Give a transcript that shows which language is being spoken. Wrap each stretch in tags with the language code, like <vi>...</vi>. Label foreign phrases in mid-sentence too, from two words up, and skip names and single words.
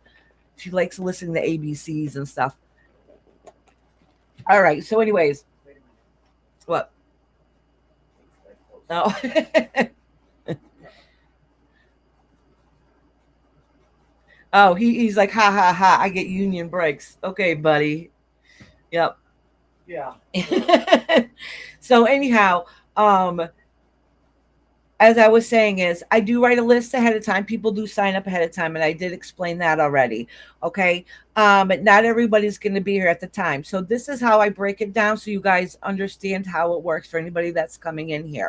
<en>She likes listening to ABCs and stuff. All right. So, anyways, what? Oh. Oh, he's like, ha ha ha. I get union breaks. Okay, buddy. Yep. Yeah. So anyhow, um, as I was saying, is I do write a list ahead of time. People do sign up ahead of time, and I did explain that already. Okay. But not everybody's going to be here at the time. So this is how I break it down so you guys understand how it works for anybody that's coming in here.</en>